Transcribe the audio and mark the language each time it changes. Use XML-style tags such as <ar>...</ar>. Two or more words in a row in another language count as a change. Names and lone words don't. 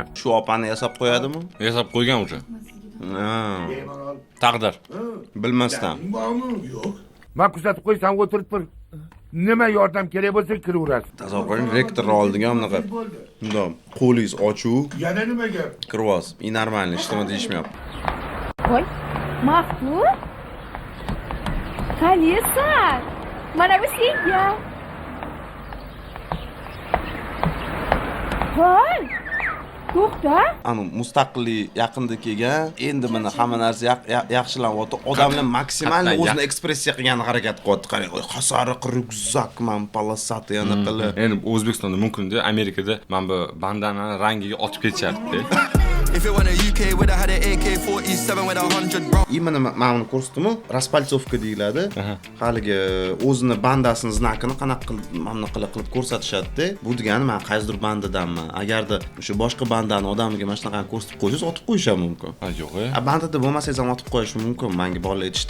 <uz>Shu opani yasab qo'yadimi? Yasab qo'ygan уже. Taqdir. Bilmasdan. Men kuzatib qo'ysam o'tirib tur. Nima yordam kerak bo'lsa kiraverasiz. Tasavvur qiling, rektorni oldiga bunaqa. Bundoq qo'lingiz ochuv. Yana nima gap? Kirvoz.</uz> <ru>И нормально,</ru> <uz>ishtimi deyishmayapti. Voy, Mahmud. Qanisan? Mana bu senga. Voy. To'xta. Ana mustaqillik yaqinda kelgan, endi mana hamma narsa yaxshilanyapti. Odamlar maksimal o'zini ekspressiya qilgan harakat qilyapti. Qarang, hasariq ryukzak, men palasat yana qilib. Endi O'zbekistonda mumkin-da, Amerikada men bu bandanani rangiga otib ketishardi.</uz> <en>If it went to UK, would have had an AK-47 with 100 rounds.</en> <uz>И mana men uni ko'rsatdim, raspaltsovka deyiladi. Haligi o'zini bandasini znakini qanaqa qilib ko'rsatishadi-da. Bu degani men qaysidir bandadanman. Agarda o'sha boshqa bandani odamiga mana shunaqa ko'rsatib qo'ysangiz, otib qo'yisham mumkin. Ha, yo'q-e. Bandada bo'lmasangiz ham otib qo'yish mumkin. Menga bolalar aytishdi.</uz>